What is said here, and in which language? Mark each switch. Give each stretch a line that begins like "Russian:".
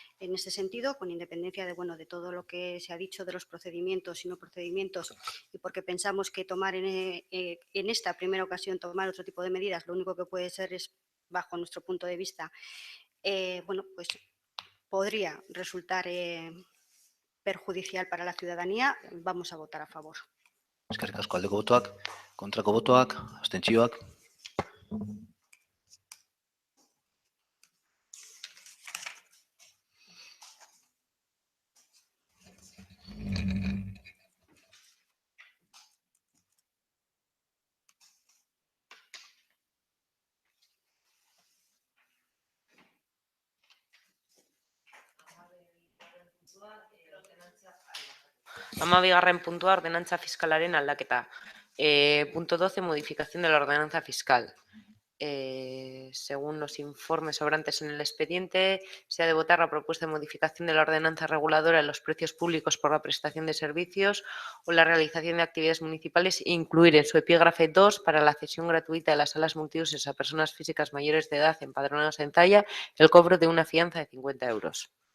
Spanish: En ese sentido, con independencia de todo lo que se ha dicho de los procedimientos y no procedimientos, y porque pensamos que tomar en esta primera ocasión tomar otro tipo de medidas, lo único que puede ser es, bajo nuestro punto de vista, pues podría resultar perjudicial para la ciudadanía, vamos a votar a favor.
Basque: Eskerrik asko. Aldeko botoak, kontrako botoak, abstentzioak. Hamabigarren puntua, ordenantza fiskalaren aldaketa.
Spanish: Punto 12, modificación de la ordenanza fiscal. Según los informes sobrantes en el expediente, se ha de votar la propuesta de modificación de la ordenanza reguladora de los precios públicos por la prestación de servicios o la realización de actividades municipales e incluir en su epígrafe 2 para la cesión gratuita de las salas multiusos a personas físicas mayores de edad empadronadas en Zalla el cobro de una fianza de 50 euros.